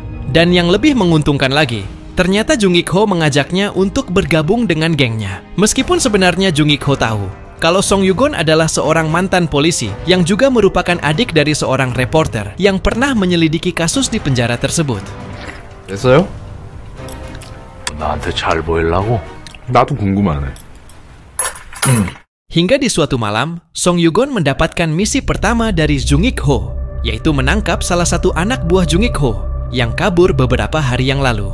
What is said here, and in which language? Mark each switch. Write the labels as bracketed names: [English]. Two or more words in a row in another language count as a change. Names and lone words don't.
[Indonesian] Dan yang lebih menguntungkan lagi, ternyata Jung Ik Ho mengajaknya untuk bergabung dengan gengnya. Meskipun sebenarnya Jung Ik Ho tahu kalau Song Yugon adalah seorang mantan polisi yang juga merupakan adik dari seorang reporter yang pernah menyelidiki kasus di penjara tersebut. [Korean] 됐어요? 나한테 잘 보이려고? 나도 궁금하네. [Indonesian] Hingga di suatu malam, Song Yugon mendapatkan misi pertama dari Jung Ik Ho, yaitu menangkap salah satu anak buah Jung Ik Ho yang kabur beberapa hari yang lalu.